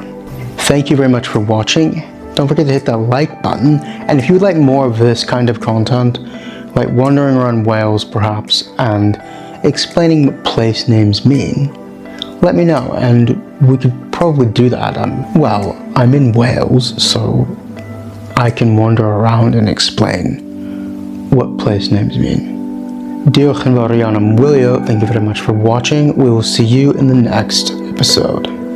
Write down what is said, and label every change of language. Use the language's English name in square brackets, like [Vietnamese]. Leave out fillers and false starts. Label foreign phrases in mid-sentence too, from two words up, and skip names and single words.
[English] Thank you very much for watching. Don't forget to hit that like button, and if you would like more of this kind of content, like wandering around Wales perhaps and explaining what place names mean, let me know and we could probably do that. Well, I'm in Wales, so I can wander around and explain what place names mean. [Welsh] Diolch yn fawr iawn am wylio. [English] Thank you very much for watching. We will see you in the next episode.